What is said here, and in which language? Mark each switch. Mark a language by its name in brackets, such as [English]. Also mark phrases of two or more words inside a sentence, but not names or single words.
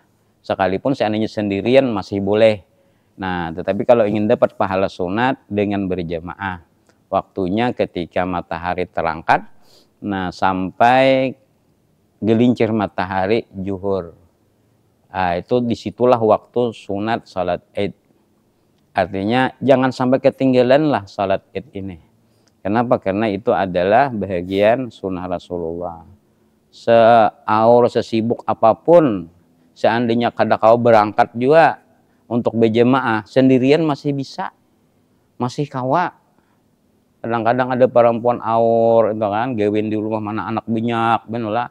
[Indonesian] Sekalipun seandainya sendirian masih boleh. Nah, tetapi kalau ingin dapat pahala sunat dengan berjamaah, waktunya ketika matahari terangkat, nah sampai gelincir matahari zuhur. Nah, itu disitulah waktu sunat salat Id. Artinya jangan sampai ketinggalan lah salat Id ini. Kenapa? Karena itu adalah bahagian sunnah Rasulullah. Seaur sesibuk apapun, seandainya kada kau berangkat juga untuk berjamaah, sendirian masih bisa, masih kawa. [Banjar] Kadang-kadang ada perempuan aur itu kan, gawin di rumah mana anak banyak, benulah.